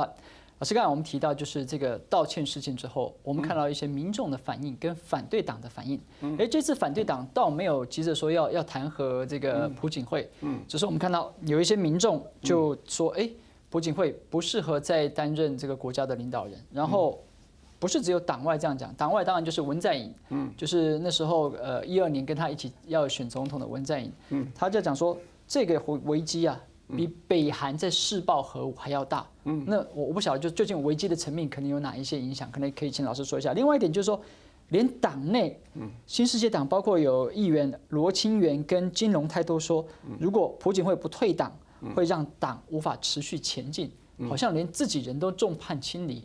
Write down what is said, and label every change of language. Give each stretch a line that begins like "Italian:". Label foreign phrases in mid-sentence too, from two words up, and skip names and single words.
Chinese: 老師剛才我們提到，就是這個道歉事件之後，我們看到一些民眾的反應跟反對黨的反應。這次反對黨倒沒有急着說要彈劾這個朴槿惠，只是我們看到有一些民眾就說，朴槿惠不適合再擔任這個國家的領導人，然後。不是只有黨外這樣講，黨外當然就是文在寅，就是那時候12年跟他一起要選總統的文在寅，他就講說這個危機比北韩在试爆核武还要大。那我不晓得，就究竟危机的层面可能有哪一些影响，可能可以请老师说一下。另外一点就是说，连党内新世界党包括有议员罗清源跟金荣泰都说，如果朴槿惠不退党，会让党无法持续前进，好像连自己人都众叛亲离。